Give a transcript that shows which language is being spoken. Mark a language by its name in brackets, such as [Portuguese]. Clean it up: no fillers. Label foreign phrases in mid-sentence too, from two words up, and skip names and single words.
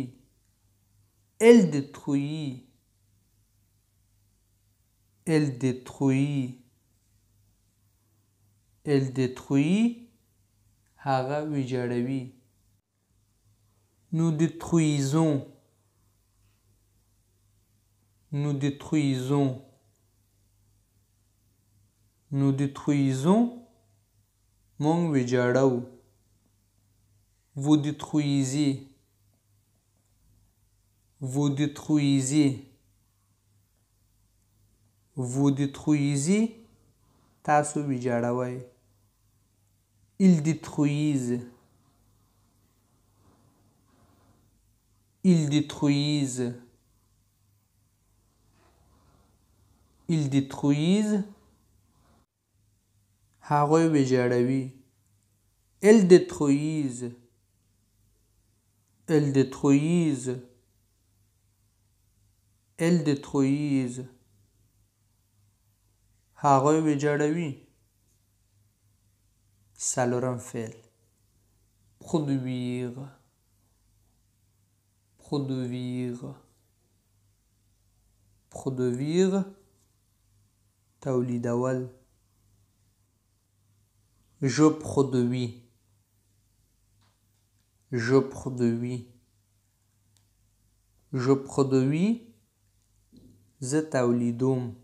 [French] elle détruit elle détruit elle détruit [Pashto] هغه ویجاړوي. [French] nous détruisons nous détruisons nous détruisons [Pashto] مونږ ویجاړو. [French] vous détruisez vous détruisez vous détruisez [Pashto] تاسو ویجاړوئ. [French] ils détruisent ils détruisent ils détruisent [Pashto] هغوی ویجاړوي. [French] elles détruisent elles détruisent elles détruisent [Pashto] هغوی ویجاړوي. څلورم فعل [French] produire produire produire [Pashto] تولیدول. [French] je produis je produis je produis [Pashto] زه تولیدوم.